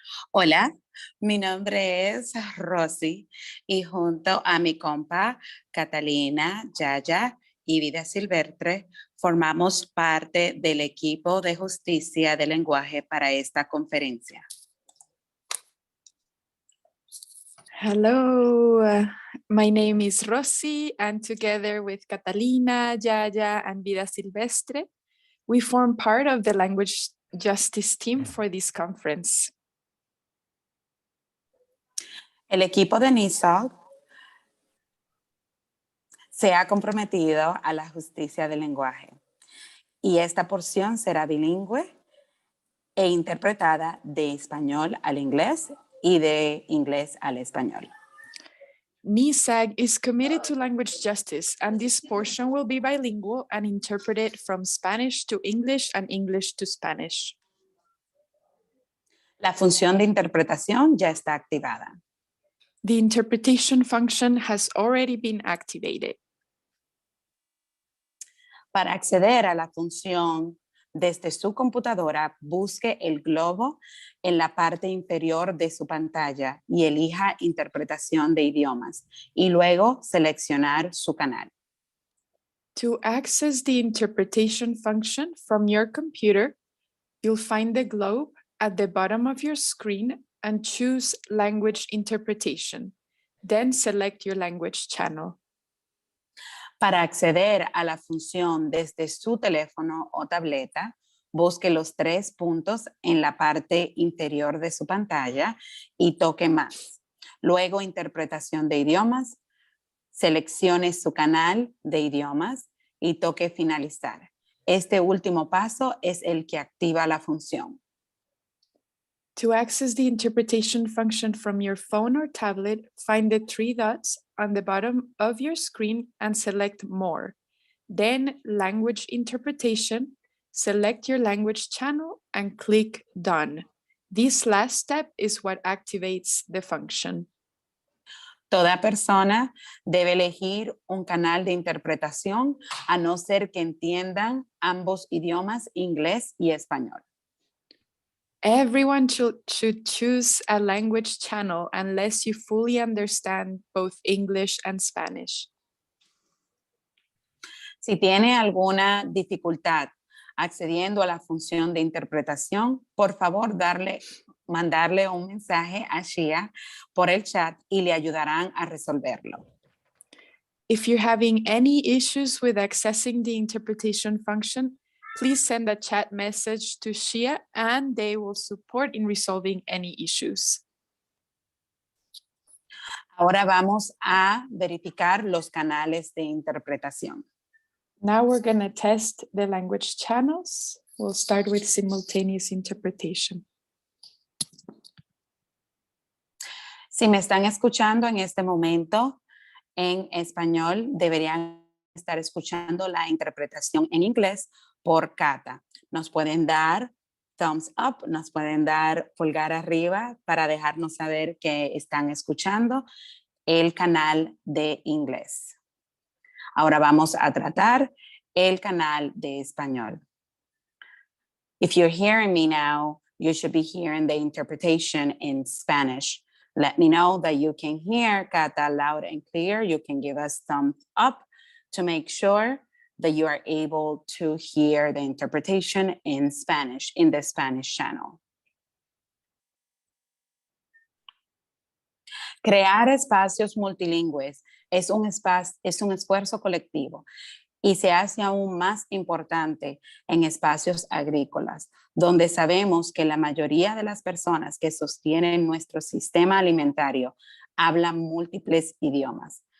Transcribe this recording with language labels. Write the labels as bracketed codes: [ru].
[es] Hola, mi nombre es Rosy y junto a mi compa Catalina, Yaya y Vida Silvestre formamos parte del equipo de justicia del lenguaje para esta conferencia. [en] Hello, my name is Rosy, and together with Catalina, Yaya, and Vida Silvestre, we form part of the language justice team for this conference. [es] El equipo de NISOC se ha comprometido a la justicia del lenguaje y esta porción será bilingüe e interpretada de español al inglés y de inglés al español. [en] NISAG is committed to language justice, and this portion will be bilingual and interpreted from Spanish to English and English to Spanish. [es] La función de interpretación ya está activada. [en] The interpretation function has already been activated. [es] Para acceder a la función desde su computadora, busque el globo en la parte inferior de su pantalla y elija interpretación de idiomas y luego seleccionar su canal. [en] To access the interpretation function from your computer, you'll find the globe at the bottom of your screen and choose Language Interpretation. Then select your language channel. [es] Para acceder a la función desde su teléfono o tableta, busque los 3 puntos en la parte inferior de su pantalla y toque más. Luego, interpretación de idiomas, seleccione su canal de idiomas y toque finalizar. Este último paso es el que activa la función. [en] To access the interpretation function from your phone or tablet, find the 3 dots on the bottom of your screen and select More. Then Language Interpretation, select your language channel and click Done. This last step is what activates the function. [es] Toda persona debe elegir un canal de interpretación a no ser que entiendan ambos idiomas, inglés y español. [en] Everyone should choose a language channel unless you fully understand both English and Spanish. [es] Si tiene alguna dificultad accediendo a la función de interpretación, por favor mandarle un mensaje a Shia por el chat y le ayudarán a resolverlo. [en] If you're having any issues with accessing the interpretation function, please send a chat message to Shia and they will support in resolving any issues. [es] Ahora vamos a verificar los canales de interpretación. [en] Now we're going to test the language channels. We'll start with simultaneous interpretation. [es] Si me están escuchando en este momento en español, deberían estar escuchando la interpretación en inglés por Cata. Nos pueden dar [en] thumbs up, [es] nos pueden dar pulgar arriba para dejarnos saber que están escuchando el canal de inglés. Ahora vamos a tratar el canal de español. [en] If you're hearing me now, you should be hearing the interpretation in Spanish. Let me know that you can hear Cata loud and clear. You can give us thumbs up to make sure that you are able to hear the interpretation in Spanish, in the Spanish channel. [es] Crear espacios multilingües es un esfuerzo colectivo y se hace aún más importante en espacios agrícolas, donde sabemos que la mayoría de las personas que sostienen nuestro sistema alimentario hablan múltiples idiomas.